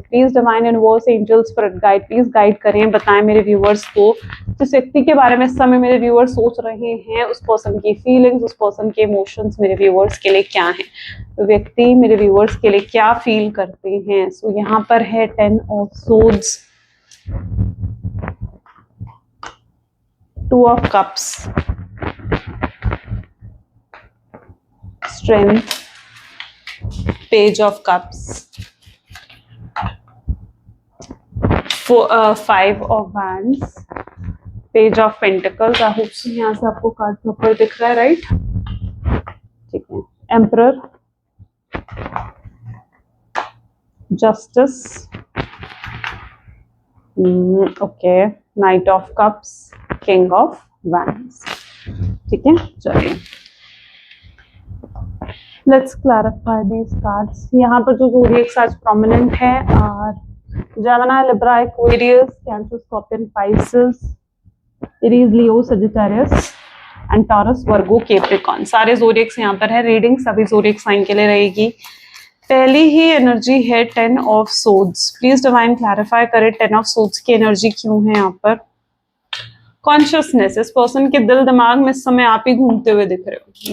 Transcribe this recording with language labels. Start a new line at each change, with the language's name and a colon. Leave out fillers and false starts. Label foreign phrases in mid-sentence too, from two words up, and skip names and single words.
English: please divine universe, angel, spirit guide, please guide
Hindi: करें, बताएं मेरे व्यूअर्स को जिस व्यक्ति के बारे में इस समय मेरे व्यूअर्स सोच रहे हैं, उस पर्सन की फीलिंग्स, उस पर्सन के इमोशंस मेरे व्यूअर्स के लिए क्या है। तो व्यक्ति मेरे व्यूअर्स के लिए क्या फील करते हैं। सो यहाँ पर है
English: 10 of Swords, 2 of Cups, strength, page of cups, 5 of wands, page of pentacles। I hope so
Hindi: यहाँ से आपको कार्ड प्रॉपर दिख रहा है, राइट? ठीक है।
English: Emperor, Justice, okay, Knight of Cups, King of wands, ठीक है। चलिए Let's clarify these cards.
Hindi: यहाँ पर जो ज़ोडिएक्स आज प्रोमिनेंट है, और Gemini, Libra, Aquarius, Cancer, Scorpion, Pisces, Aries, Leo, Sagittarius एंड Taurus, Virgo, Capricorn, सारे ज़ोडिएक्स यहाँ पर है। रीडिंग सभी
English: zodiac sign
Hindi: के लिए रहेगी। पहली ही एनर्जी है
English: 10 of Swords. please divine clarify
Hindi: करें
English: 10 of Swords
Hindi: की एनर्जी क्यों है यहाँ पर। कॉन्शियसनेस, इस पर्सन के दिल दिमाग में इस समय आप ही घूमते हुए दिख रहे हो।